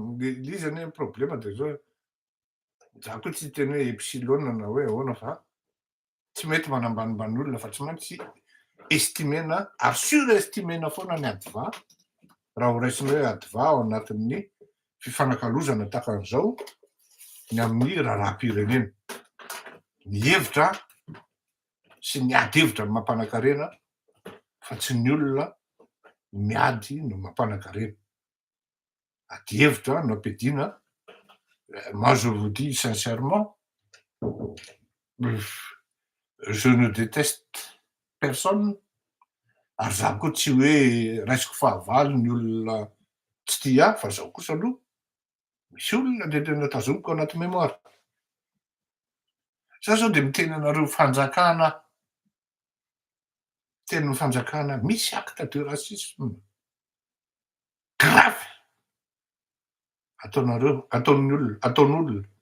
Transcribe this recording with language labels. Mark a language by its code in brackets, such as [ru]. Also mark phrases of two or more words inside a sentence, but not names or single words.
[mg] l'izy anie problema de zao za koa tsy teny hoe epsilon na hoe ahoana fa tsy mety manambanimbany olona fa tsy maintsy estimena ary surestimena foana ny adva raha ho raisiny hoe adva ao anatin'ny fifanakalozana tahaka an'izao ny amin'ny raharaham-pirenena. Ny hevitra sy ny ady hevitra no mampanankarena fa tsy ny olona miady no mampanankarena. Ady hevitra no ampiadiana. [fr] Moi je vous dis sincèrement, je ne déteste personne. [mg] Ary za koa tsy hoe raisiko fahavalo ny olona tsy tia ahy fa zaho kosa aloha misy olona le tena tazomiko anaty mémoire. Za zao de miteny anareo fanjakana, tenin'ny fanjakana misy [fr] acte de racisme grave [mg] ataon'olona.